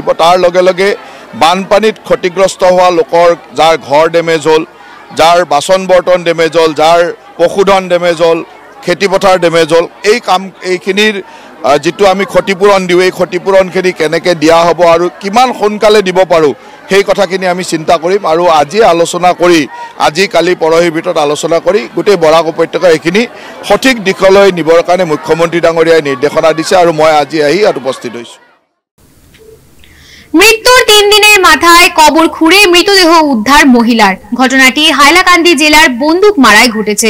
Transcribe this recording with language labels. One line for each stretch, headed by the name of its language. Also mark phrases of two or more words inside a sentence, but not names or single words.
Assamese: তাৰ লগে লগে বানপানীত ক্ষতিগ্ৰস্ত হোৱা লোকৰ যাৰ ঘৰ ডেমেজ হ'ল, যাৰ বাচন বৰ্তন ডেমেজ হ'ল, যাৰ পশুধন ডেমেজ হ'ল, খেতিপথাৰ ডেমেজ হ'ল, এইখিনিৰ যিটো আমি ক্ষতিপূৰণ দিওঁ, এই ক্ষতিপূৰণখিনি কেনেকৈ দিয়া হ'ব আৰু কিমান সোনকালে দিব পাৰোঁ সেই কথাখিনি আমি চিন্তা কৰিম। আৰু আজি আলোচনা কৰি আজি কালি পৰহিৰ ভিতৰত আলোচনা কৰি গোটেই বৰাক উপত্যকা এইখিনি সঠিক দিশলৈ নিবৰ কাৰণে মুখ্যমন্ত্ৰী ডাঙৰীয়াই নিৰ্দেশনা দিছে আৰু মই আজি আহি ইয়াত উপস্থিত হৈছোঁ।
Bangla: মৃত্যুর 3 দিনের মাথায় কবর খুঁড়ে মৃতদেহ উদ্ধার মহিলার। ঘটনাটি হাইলাকান্দি জেলার বন্দুক মারায় ঘটেছে।